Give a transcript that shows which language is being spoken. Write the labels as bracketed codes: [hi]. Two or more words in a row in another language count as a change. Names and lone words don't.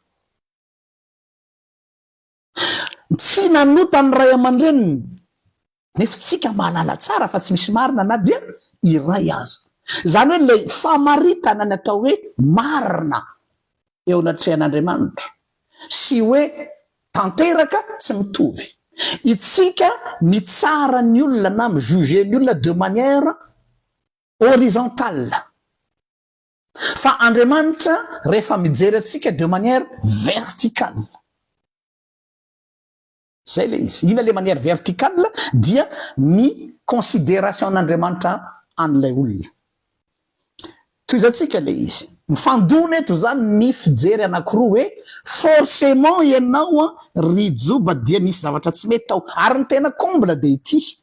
[mg] Tsy nanota ny ray aman-dreniny, nefa tsika mahalala tsara fa tsy misy marina na dia iray aza zany hoe le famaritana ny atao hoe marina eo anatrehan'Andriamanitra sy hoe tanteraka tsy mitovy. Itsika mitsara ny olona na mijuger ny olona [fr] de manière horizontale, [mg] fa Andriamanitra rehefa mijery atsika [fr] de manière verticale. [mg] Zay le izy. Ina le [fr] manière verticale [mg] dia ny considération n'Andriamanitra an'ilay olona. Toizatsika le izy. Mifandona eto zany ny fijery anankiroa hoe forcément ianao ry joba dia nisy zavatra tsy mety tao ary ny tena comble de ity.